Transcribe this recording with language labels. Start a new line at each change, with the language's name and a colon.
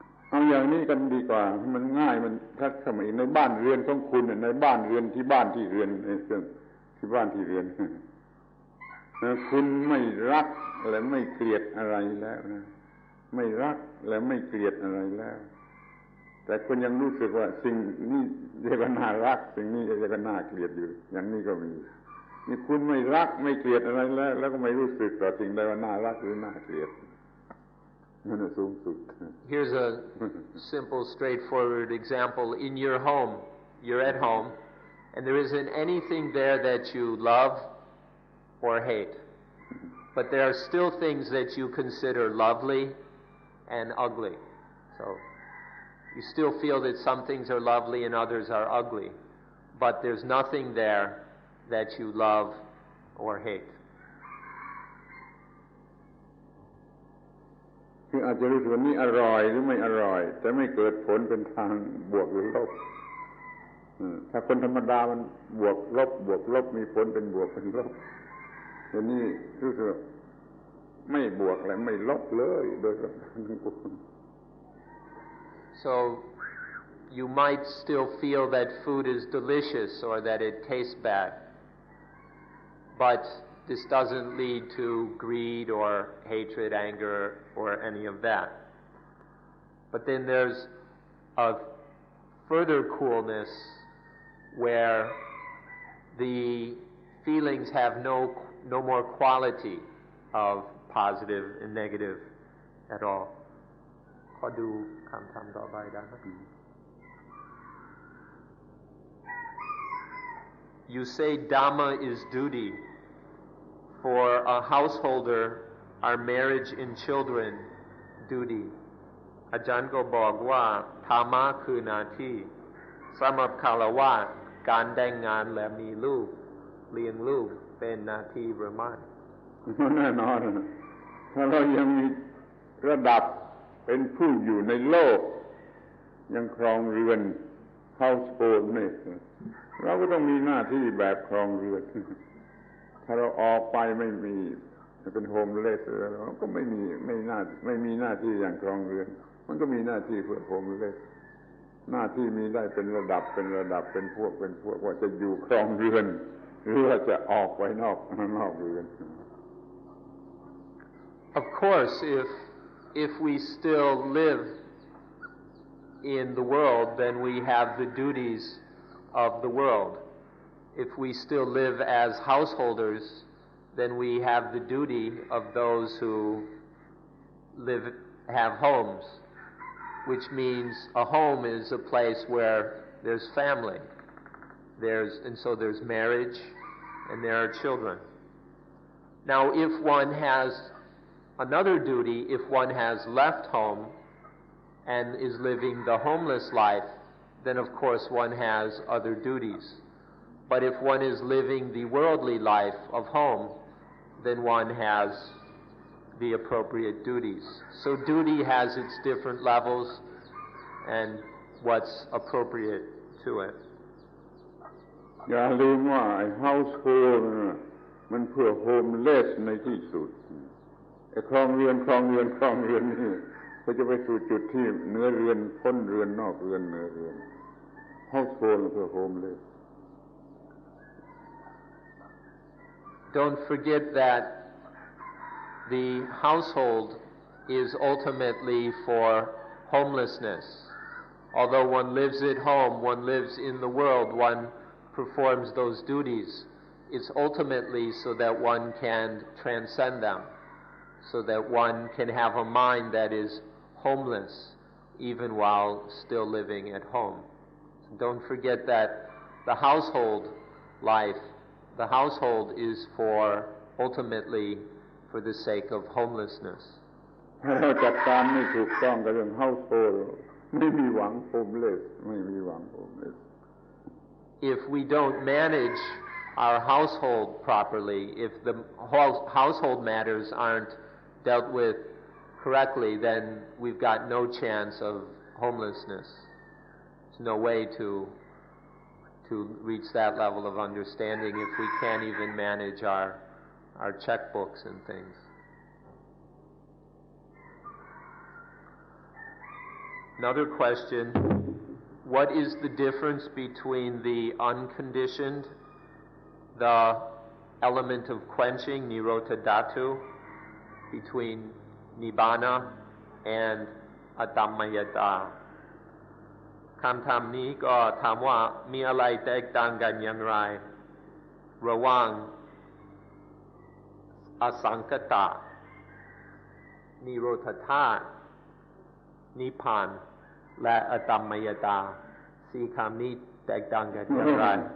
Thai: เอาอย่างนี้กันดีกว่ามันง่ายมันทัดสมัยในบ้านเรือนของคุณในบ้านเรือนที่บ้านที่เรือนที่บ้านที่เรือนคุณไม่รักและไม่เกลียดอะไรแล้วนะไม่รักและไม่เกลียดอะไรแล้วแต่คุณยังรู้สึกว่าสิ่งนี้เรียกว่าน่ารักสิ่งนี้เรียกว่าน่าเกลียดอยู่อย่างนี้ก็มีนี่คุณไม่รักไม่เกลียดอะไรแล้วก็ไม่รู้สึกต่อสิ่งใดว่าน่ารักหรือน่าเกลียดนั่นสูงสุด
English: Here's a simple, straightforward example. In your home, you're at home, and there isn't anything there that you love or hate. But there are still things that you consider lovely and ugly. So you still feel that some things are lovely and others are ugly. But there's nothing there that you love or hate.
Thai: คืออาจจะรู้สึกว่านี่อร่อยหรือไม่อร่อยแต่ไม่เกิดผลเป็นทางบวกหรือลบถ้าคนธรรมดามันบวกลบมีผลเป็นบวกเป็นลบแต่นี่รู้สึกไม่บวกและไม่ลบเลยโดยประการทั้งปวง
English: So you might still feel that food is delicious or that it tastes bad, but this doesn't lead to greed or hatred, anger, or any of that. But then there's a further coolness where the feelings have no more quality of positive and negative at all.
Thai: ขอดูคำถามต่อไปได้ไหม
English: You say Dhamma is duty. For a householder, are marriage and children duty?
Thai: อาจารย์ก็บอกว่าธรรมะคือหน้าที่สำหรับฆราวาสการแต่งงานและมีลูกเลี้ยงลูกเป็นหน้าที่หรือไม่ แน่นอนถ้าเรายังมีระดับเป็นผู้อยู่ในโลกยังครองเรือน household นี่เราก็ต้องมีหน้าที่แบบครองเรือนถ้าเราออกไปไม่มีเป็นโฮมเลสเราก็ไม่มีหน้าที่อย่างครองเรือนมันก็มีหน้าที่เพื่อโฮมเลสหน้าที่มีได้เป็นระดับเป็นพวกว่าจะอยู่ครองเรือนหรือว่าจะออกไปนอกเรือน
English: Of course, if we still live in the world, then we have the duties of the world. If we still live as householders, then we have the duty of those who have homes, which means a home is a place where there's family, and so there's marriage, and there are children. Now, if one has another duty, if one has left home and is living the homeless life, then of course one has other duties. But if one is living the worldly life of home, then one has the appropriate duties. So duty has its different levels and what's appropriate to it.
Thai: อย่าลืมว่า household มันเพื่อ homeless ในที่สุดครองเรือนนี่ ก็จะไปสู่จุดที่เนื้อเรือนพ้นเรือนนอกเรือนเหนือเรือน household คือ homeless.
English: Don't forget that the household is ultimately for homelessness. Although one lives at home, one lives in the world, one performs those duties. It's ultimately so that one can transcend them, so that one can have a mind that is homeless even while still living at home. So don't forget that the household life, the household is for ultimately for the sake of homelessness.
Thai: ถ้าเราจัดการไม่ถูกต้องกับเรื่อง household ไม่มีหวัง homeless ไม่มีหวัง homeless.
English: If we don't manage our household properly, if the household matters aren't dealt with correctly, then we've got no chance of homelessness. There's no way to reach that level of understanding if we can't even manage our checkbooks and things. Another question, what is the difference between the unconditioned, the element of quenching, nirota dhatu, between nibbana and adhammayata?
Thai: คำถามนี้ก็ถามว่ามีอะไรแตกต่างกันอย่างไรระหว่างอสังคตะนิโรธธาตุนิพพานและอดัมมยตาสี่คำนี้แตกต่างกันอย่างไร